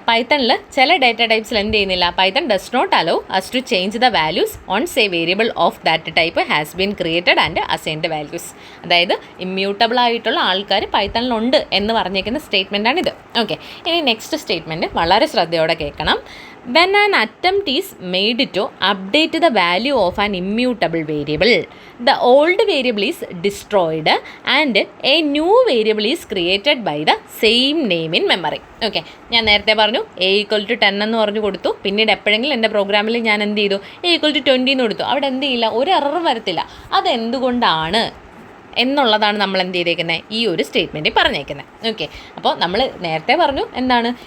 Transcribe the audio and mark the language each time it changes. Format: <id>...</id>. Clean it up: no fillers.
<ml>പൈത്തണിൽ ചില ഡാറ്റ ടൈപ്സിൽ എന്ത് ചെയ്യുന്നില്ല?</ml> <en>Python does not allow us to change the values once a variable of that type has been created and assigned values.</en> <ml>അതായത് immutable ആയിട്ടുള്ള ആൾക്കാർ പൈത്തണിലുണ്ട് എന്ന് പറഞ്ഞേക്കുന്ന സ്റ്റേറ്റ്മെൻറ്റാണിത്. ഓക്കെ, ഇനി നെക്സ്റ്റ് സ്റ്റേറ്റ്മെൻറ്റ് വളരെ ശ്രദ്ധയോടെ കേൾക്കണം.</ml> <en>When an attempt is made to update the value of an immutable variable, the old variable is destroyed and a new variable is created by the same name in memory.</en> <ml>Okay, ഞാൻ നേരത്തെ പറഞ്ഞു A=10 എന്ന് പറഞ്ഞു കൊടുത്തു. പിന്നീട് എപ്പോഴെങ്കിലും എൻ്റെ പ്രോഗ്രാമിൽ ഞാൻ എന്ത് ചെയ്തു? A=20 എന്ന് കൊടുത്തു. അവിടെ എന്ത് ചെയ്യില്ല? ഒരു എറർ വരത്തില്ല. അതെന്തുകൊണ്ടാണ് എന്നുള്ളതാണ് നമ്മൾ എന്ത് ചെയ്തേക്കുന്നത്? ഈ ഒരു സ്റ്റേറ്റ്മെൻറ്റിൽ പറഞ്ഞേക്കുന്നത്. ഓക്കെ, അപ്പോൾ നമ്മൾ നേരത്തെ പറഞ്ഞു എന്താണ്?</ml>